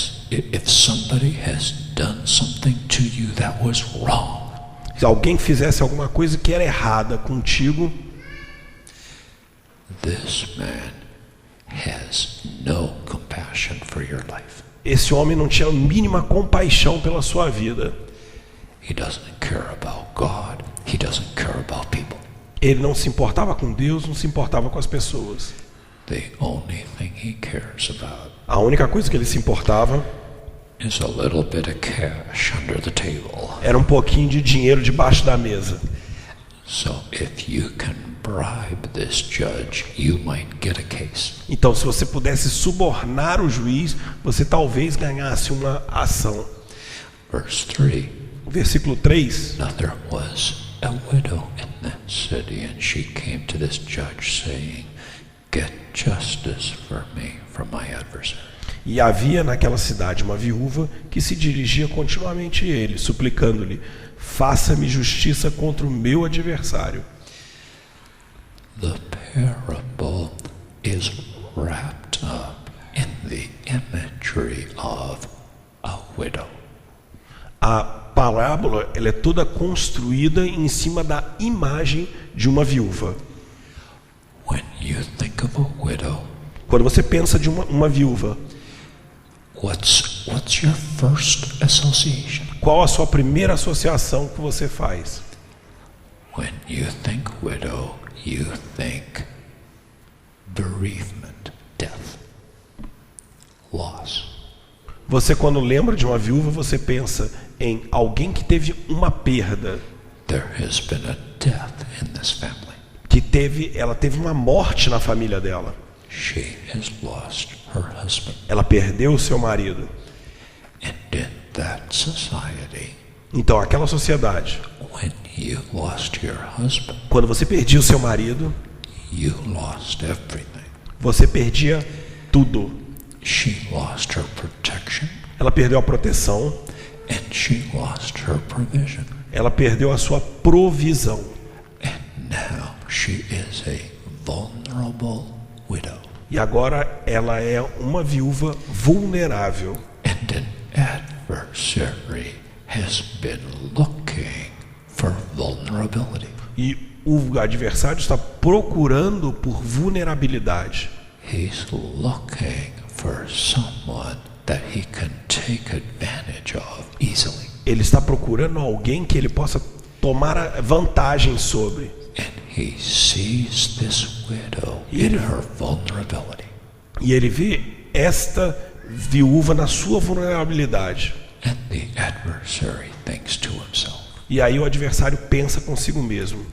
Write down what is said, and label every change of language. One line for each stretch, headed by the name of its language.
English: if somebody has done something to you that was wrong,
Portuguese: se alguém fizesse alguma coisa que era errada contigo,
English: this man has no compassion for your life.
Portuguese: Esse homem não tinha a mínima compaixão pela sua vida.
English: He doesn't care about God. He doesn't care about people.
Portuguese: Ele não se importava com Deus, não se importava com as pessoas.
English: The only thing he cares about
Portuguese: A única coisa que ele se importava
English: is a little bit of cash under the table.
Portuguese: era um pouquinho de dinheiro debaixo da mesa.
English: So if you can bribe this judge, you might get a case.
Portuguese: Então, se você pudesse subornar o juiz, você talvez ganhasse uma ação.
English: Verse 3.
Portuguese: Versículo 3.
English: Now there was a widow in that city, and she came to this judge, saying, "Get justice for me from my adversary."
Portuguese: E havia naquela cidade uma viúva que se dirigia continuamente a ele, suplicando-lhe: faça-me justiça contra o meu adversário.
English: The parable is wrapped up in the imagery of a widow.
Portuguese: A parábola ela é toda construída em cima da imagem de uma viúva.
English: When you think of a widow,
Portuguese: Quando você pensa de uma viúva,
English: what's your first association?
Portuguese: qual a sua primeira associação que você faz?
English: When you think widow, you think bereavement, death, loss.
Portuguese: Você, quando lembra de uma viúva, você pensa em alguém que teve uma perda,
English: There has been a death in this family.
Portuguese: ela teve uma morte na família dela.
English: She has lost her husband.
Portuguese: Ela perdeu o seu marido.
English: And in that society,
Portuguese: Então, aquela sociedade,
English: when you lost your husband,
Portuguese: quando você perdia o seu marido,
English: you lost everything.
Portuguese: você perdia tudo.
English: She lost her protection,
Portuguese: Ela perdeu a proteção,
English: and she lost her provision.
Portuguese: ela perdeu a sua provisão.
English: And now she is a vulnerable widow.
Portuguese: E agora ela é uma viúva vulnerável.
English: And an adversary has been looking for vulnerability.
Portuguese: E o adversário está procurando por vulnerabilidade.
English: He's looking for someone that he can take advantage of easily.
Portuguese: Ele está procurando alguém que ele possa tomar vantagem sobre.
English: And he sees this widow in her vulnerability.
Portuguese: E ele vê esta viúva na sua vulnerabilidade.
English: And the adversary thinks to himself,
Portuguese: E aí o adversário pensa consigo mesmo: